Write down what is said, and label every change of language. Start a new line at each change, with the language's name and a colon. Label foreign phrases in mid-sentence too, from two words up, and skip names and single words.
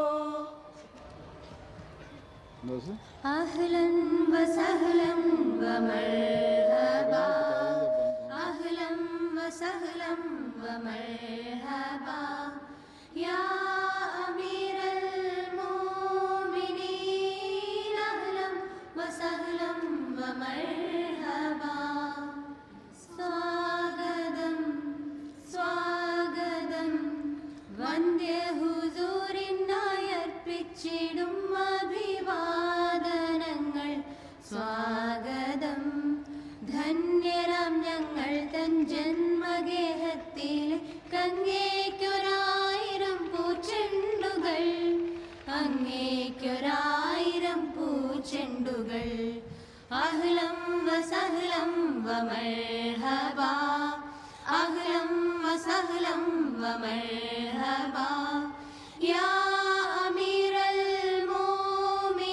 Arabic: اہلاً و سہلاً و مرحبا، اہلاً و سہلاً و مرحبا، یا امیر المومنین اہلاً و سہلاً و مرحبا،
Malayalam: സ്വാഗതം സ്വാഗതം വന്ദ്യ ഹുസൂരിനായി അർപ്പിച്ചിടും അഭിവാദനങ്ങൾ, സ്വാഗതം ധന്യരാം ഞങ്ങൾ തൻ ജന്മഗേഹത്തിൽ അങ്ങേക്കൊരായിരം പൂച്ചെണ്ടുകൾ, അങ്ങേക്കൊരായിരം പൂച്ചെണ്ടുകൾ,
Arabic: أهلاً وسهلاً ومرحبا، أهلاً وسهلاً ومرحبا، يا أمير المؤمنين